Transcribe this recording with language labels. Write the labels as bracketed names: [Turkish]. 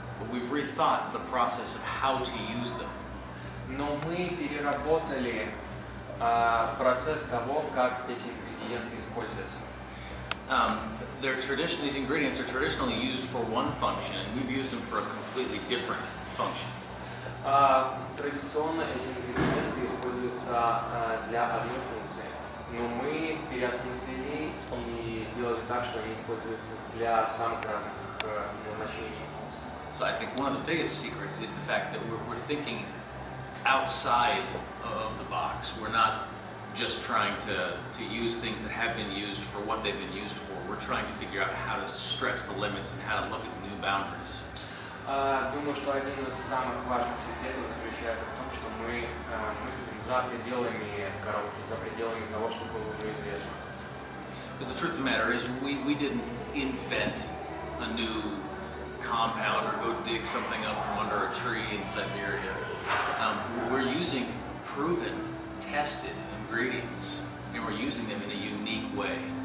[English] We've rethought the process of how to use them. [Russian] Но мы переработали процесс того, как эти ингредиенты используются. [English] These ingredients are traditionally used for one function, and we've used them for a completely different function. [Russian] Традиционно эти ингредиенты используются для одной функции, но мы переосмыслили и сделали так, что они используются для самых разных назначений. [English] So I think one of the biggest secrets is the fact that we're thinking outside of the box. We're not just trying to use things that have been used for what they've been used for. We're trying to figure out how to stretch the limits and how to look at new boundaries. [Russian] Думаю, что один из самых важных секретов заключается в том, что мы мыслим за пределами коробки, за пределами того, что было уже известно. [English] Because the truth of the matter is, we didn't invent a new compound or go dig something up from under a tree in Siberia. We're using proven, tested ingredients, and we're using them in a unique way.